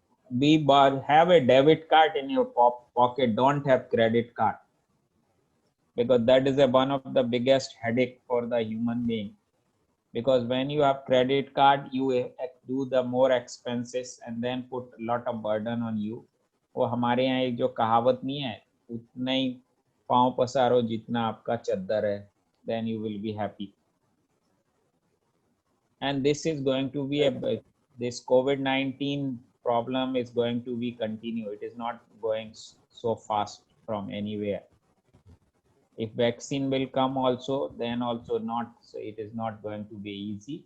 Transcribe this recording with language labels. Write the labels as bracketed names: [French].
[English] have a debit card in your pocket. Don't have credit card, because that is one of the biggest headache for the human being. Because when you have credit card, you do the more expenses and then put a lot of burden on you. [Hindi] वो हमारे यहाँ एक जो कहावत नहीं है, उतना ही पाँव पसारो जितना आपका चद्दर है, [English] then you will be happy. And this is going to be this COVID-19 problem is going to be continue. It is not going so fast from anywhere. If vaccine will come also, then also not, so it is not going to be easy.